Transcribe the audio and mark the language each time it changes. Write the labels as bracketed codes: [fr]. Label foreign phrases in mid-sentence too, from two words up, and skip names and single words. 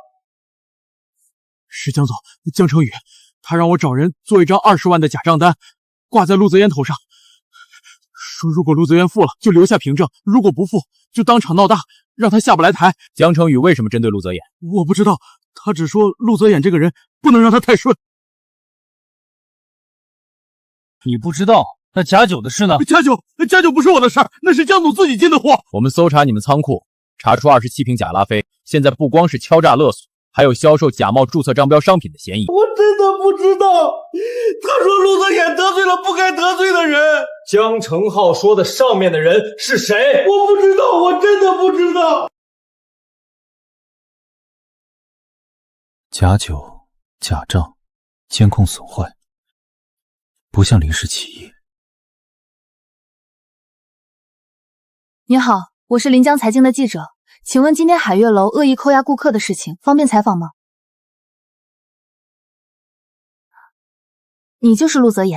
[zh] 是江總，江成宇，他讓我找人做一張20萬的假賬單，掛在陸澤衍頭上，說如果陸澤衍付了，就留下憑證；如果不付，就當場鬧大，讓他下不來台。江成宇為什麼針對陸澤衍？我不知道，他只說陸澤衍這個人不能讓他太順。你不知道，那假酒的事呢？假酒不是我的事兒，那是江總自己進的貨。我們搜查你們倉庫，查出27瓶假拉菲，現在不光是敲詐勒索，還有銷售假冒注冊商標商品的嫌疑。我真的不知道，他說陸澤衍得罪了不該得罪的人。江成浩說的上面的人是誰？我不知道，我真的不知道。假酒、假賬、監控損壞，不像臨時起意。你好，我是臨江財經的記者，請問今天海悅樓惡意扣押顧客的事情，方便採訪嗎？你就是陸澤衍。